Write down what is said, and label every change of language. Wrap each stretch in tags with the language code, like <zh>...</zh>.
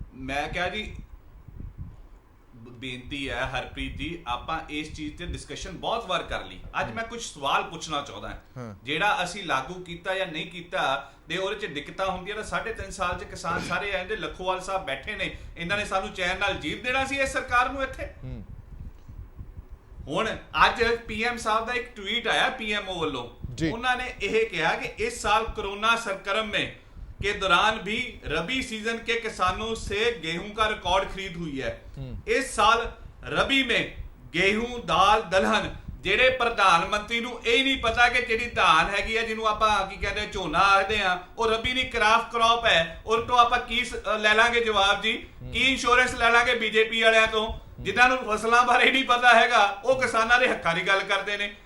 <pa>ਮੈਂ ਕਿਹਾ ਜੀ, ਬੇਨਤੀ ਹੈ ਹਰਪ੍ਰੀਤ ਜੀ, ਆਪਾਂ ਇਸ ਚੀਜ਼ ਤੇ ਡਿਸਕਸ਼ਨ ਬਹੁਤ ਵਾਰ ਕਰ ਲਈ। ਅੱਜ ਮੈਂ ਕੁਝ ਸਵਾਲ ਪੁੱਛਣਾ ਚਾਹੁੰਦਾ। ਜਿਹੜਾ ਅਸੀਂ ਲਾਗੂ ਕੀਤਾ ਜਾਂ ਨਹੀਂ ਕੀਤਾ ਤੇ ਉਹਦੇ 'ਚ ਦਿੱਕਤਾਂ ਹੁੰਦੀਆਂ ਤਾਂ 3.5 ਸਾਲ 'ਚ ਕਿਸਾਨ ਸਾਰੇ ਆਂਦੇ। ਲੱਖੋਵਾਲ ਸਾਹਿਬ ਬੈਠੇ ਨੇ, ਇਹਨਾਂ ਨੇ ਸਾਨੂੰ ਚੈਨ ਨਾਲ ਜੀਤ ਦੇਣਾ ਸੀ ਇਸ ਸਰਕਾਰ ਨੂੰ ਇੱਥੇ। ਹੁਣ ਅੱਜ PM ਸਾਹਿਬ ਦਾ ਇੱਕ ਟਵੀਟ ਆਇਆ PMO ਵੱਲੋਂ, ਉਹਨਾਂ ਨੇ ਇਹ ਕਿਹਾ</pa> <hi>कि इस साल कोरोना संक्रमण में के दौरान भी रबी सीजन के किसानों से गेहूं का रिकॉर्ड खरीद हुई है। इस साल रबी में गेहूं दाल दलहन</hi> <pa>ਜਿਹੜੇ ਪ੍ਰਧਾਨ ਮੰਤਰੀ ਨੂੰ ਇਹ ਨਹੀਂ ਪਤਾ ਕਿ ਜਿਹੜੀ ਧਾਨ ਹੈਗੀ ਆ ਜਿਹਨੂੰ ਆਪਾਂ ਕੀ ਕਹਿੰਦੇ ਝੋਨਾ ਆਖਦੇ ਆ, ਉਹ ਰਬੀ ਨਹੀਂ ਕਰਾਫਟ ਕ੍ਰੌਪ ਹੈ। ਉਹ ਤੋਂ ਆਪਾਂ ਕੀ ਲੈ ਲਾਂਗੇ ਜਵਾਬ ਜੀ? ਕੀ ਇੰਸ਼ੋਰੈਂਸ ਲੈ ਲਾਂਗੇ BJP ਵਾਲਿਆਂ ਤੋਂ ਜਿਨ੍ਹਾਂ ਨੂੰ ਫਸਲਾਂ ਬਾਰੇ ਨਹੀਂ ਪਤਾ ਹੈਗਾ? ਉਹ ਕਿਸਾਨਾਂ ਦੇ ਹੱਕਾਂ ਦੀ ਗੱਲ ਕਰਦੇ ਨੇ।</pa>